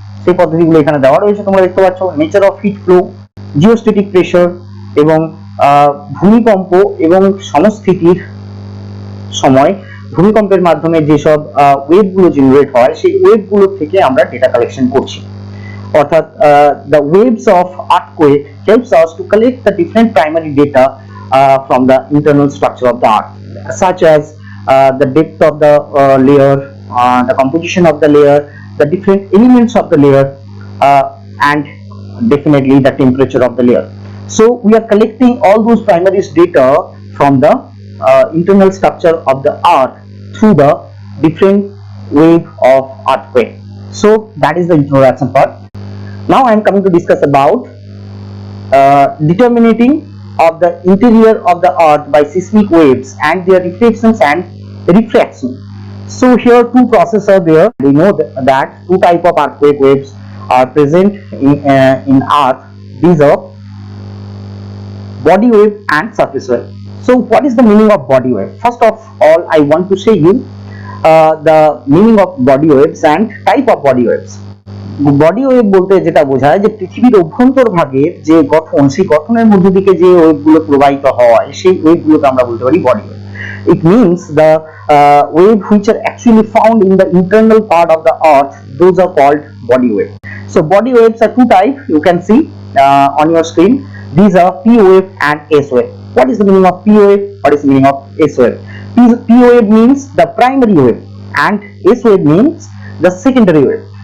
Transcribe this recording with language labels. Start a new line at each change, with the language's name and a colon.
Bangla: সেই পদ্ধতিগুলো এখানে দেওয়া রয়েছে, তোমরা দেখতে পাচ্ছ। Nature of heat flow, জিওস্ট্যাটিক pressure এবং ভূমিকম্প এবং সমস্থিতির সময় ভূমিকম্পের মাধ্যমে যেসব ওয়েভগুলো জেনারেট হয় সেই ওয়েভগুলো থেকে আমরা ডেটা কালেকশন করছি।
English: অর্থাৎ the waves of earthquake helps us to collect the different primary data from the internal structure of the earth, such as the depth of the layer, the composition of the layer, the different elements of the layer, and definitely the temperature of the layer. So we are collecting all those primary data from the internal structure of the earth through the different wave of earthquake. So that is the introduction part. Now I am coming to discuss about determining of the interior of the earth by seismic waves and their reflections and refraction. So here 2 processes are there. We know that 2 type of earthquake waves are present in earth. These are body wave and surface wave. So what is the meaning of body wave? First of all, I want to say you the meaning of body waves and type of body waves.
Bangla: Body wave বলতে যেটা বোঝায় যে পৃথিবীর অভ্যন্তরভাগের যে গঠন, সেই গঠনের মধ্য দিকে যে ওয়েভগুলো প্রবাহিত হয় সেই ওয়েভগুলোকে আমরা বলতে পারি body wave.
English: It means the wave which are actually found in the internal part of the earth, those are called body wave. So body waves are 2 types. You can see on your screen. These are P wave and S wave. What is the meaning of P wave? What is the meaning of S wave? P wave means the primary wave and S wave means the secondary wave.